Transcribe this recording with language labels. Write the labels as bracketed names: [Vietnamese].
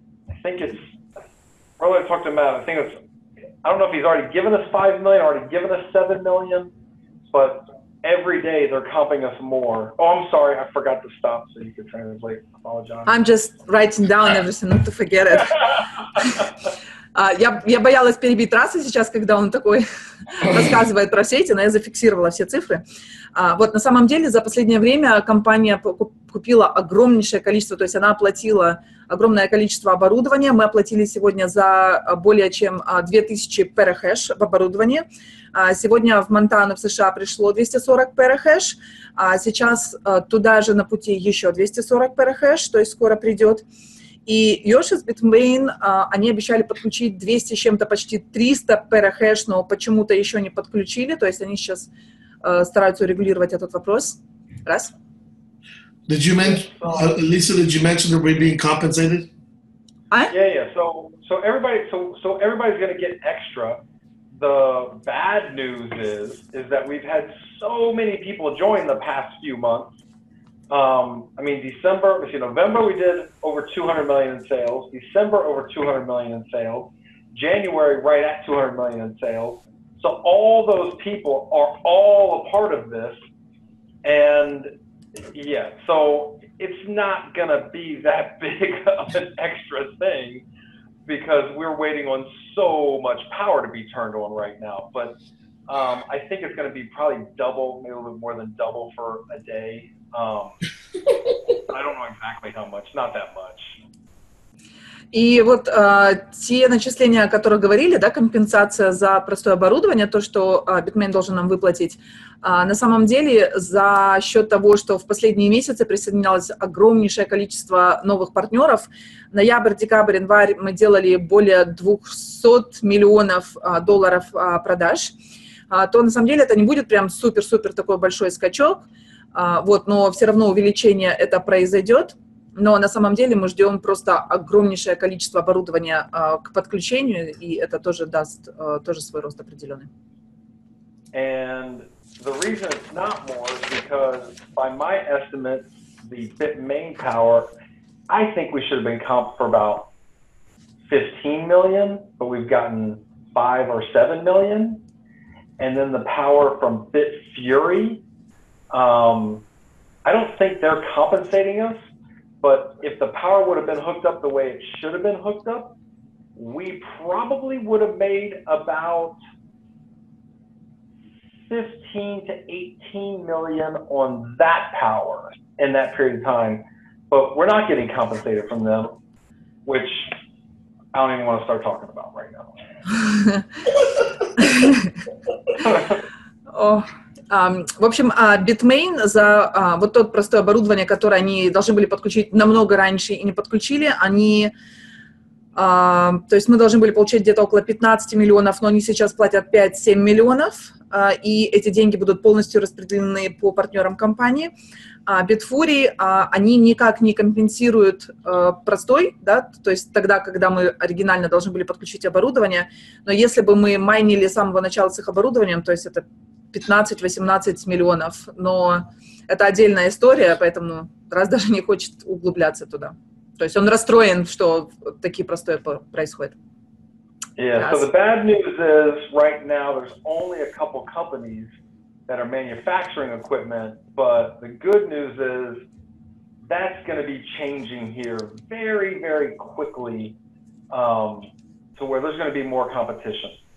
[English] I think it's, probably I talked to Matt, I think it's, I don't know if he's already given us 5 million, already given us 7 million, but every day they're comping us more. Oh, I'm sorry, I forgot to stop so you could translate. Apologize. I'm just writing down everything, not to forget it. [Russian] Я боялась перебить Раса сейчас, когда он такой рассказывает про все эти, но я зафиксировала все цифры. Вот на самом деле за последнее время компания купила огромнейшее количество, то есть она оплатила огромное количество оборудования. Мы оплатили сегодня за более чем 2000 перахэш в оборудовании. Сегодня в Монтану в США пришло 240 перахэш, а сейчас туда же на пути еще 240 перахэш, то есть скоро придет. И Yoshi с Bitmain, они обещали подключить 200 с чем-то, почти 300 перахэш, но почему-то еще не подключили, то есть они сейчас стараются урегулировать этот вопрос. Раз. [English] Did you mention, Lisa, did you mention that we're being compensated? Yeah. So everybody's going to get extra. The bad news is that we've had so many people join the past few months. I mean, November we did over 200 million in sales. December over 200 million in sales. January right at 200 million in sales. So all those people are all a part of this, and yeah, so it's not gonna be that big of an extra thing because we're waiting on so much power to be turned on right now. But I think it's gonna be probably double, maybe a little bit more than double for a day. I don't know exactly how much, not that much. [Russian] И вот те начисления, о которых говорили, да, компенсация за простое оборудование, то, что Bitmain должен нам выплатить, на самом деле за счет того, что в последние месяцы присоединялось огромнейшее количество новых партнеров, ноябрь, декабрь, январь мы делали более 200 миллионов долларов продаж, то на самом деле это не будет прям супер-супер такой большой скачок, вот, но все равно увеличение это произойдет. Но на самом деле мы ждем просто огромнейшее количество оборудования к подключению, и это тоже даст тоже свой рост определенный. [English] And the reason it's not more is because by my estimate, the Bitmain power, I think we should have been comped for about 15 million, but we've gotten 5 or 7 million. And then the power from BitFury, I don't think they're compensating us. But if the power would have been hooked up the way it should have been hooked up, we probably would have made about 15 to 18 million on that power in that period of time. But we're not getting compensated from them, which I don't even want to start talking about right now. [Russian] В общем, Bitmain за вот то простое оборудование, которое они должны были подключить намного раньше и не подключили, они, то есть мы должны были получить где-то около 15 миллионов, но они сейчас платят 5-7 миллионов, и эти деньги будут полностью распределены по партнерам компании. BitFury, они никак не компенсируют простой, да, то есть тогда, когда мы оригинально должны были подключить оборудование, но если бы мы майнили с самого начала с их оборудованием, то есть это 15-18 миллионов, но это отдельная история, поэтому раз даже не хочет углубляться туда. То есть он расстроен, что такие простое происходит. [English] Yeah, so the bad news is right now there's only a couple companies that are manufacturing equipment, but the good news is that's going to be changing here very, very quickly to where there's going to be more competition.